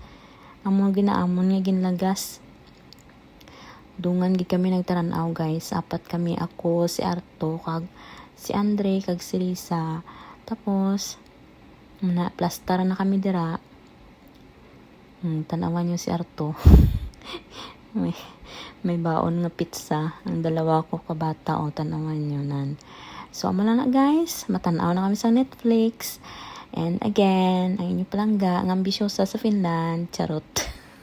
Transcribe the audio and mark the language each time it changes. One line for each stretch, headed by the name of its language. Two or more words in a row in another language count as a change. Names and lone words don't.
Hiligaynon: Amo ginaamon nga ginlagas. Dungan gid kami nagtaranaw, guys. Apat kami, ako, si Arto, kag si Andre, kag si Lisa. Tapos plastar na kami dira. Tanawan niyo si Arto. may baon nga pizza. Ang dalawa ko kabata, tanawan niyo nan. So, amo na guys. Matanaw na kami sa Netflix.
English: And again,
Hiligaynon: ang inyo palangga, ang ambisyosa sa Finland. Charot.